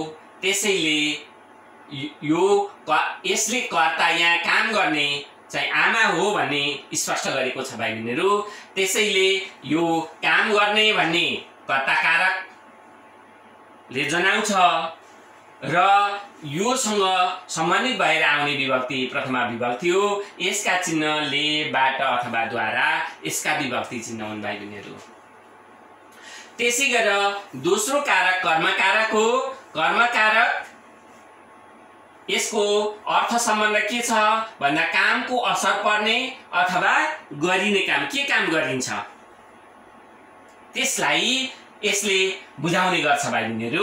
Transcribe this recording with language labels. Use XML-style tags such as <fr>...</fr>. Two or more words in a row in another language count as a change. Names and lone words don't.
<ne>त्यसैले यो यसले कर्ता यहाँ काम गर्ने चाहिँ आमा हो भन्ने स्पष्ट गरेको छ भाइ बहिनीहरू। त्यसैले यो काम गर्ने भन्ने कर्ता कारकले जनाउँछ र योसँग सम्बन्धित भएर आउने विभक्ति प्रथमा विभक्ति हो। यसका चिन्ह ले, बाट अथवा द्वारा यसका विभक्ति चिन्ह हुन् भाइ बहिनीहरू। त्यसै गरेर दोस्रो कारक कर्मकारक हो। कर्मकारक यसको अर्थ सम्बन्ध के छ भन्दा कामको असर पर्ने अथवा गरिने काम, के काम गरिन्छ त्यसलाई यसले बुझाउने गर्छ भाइ बहिनीहरू।</ne>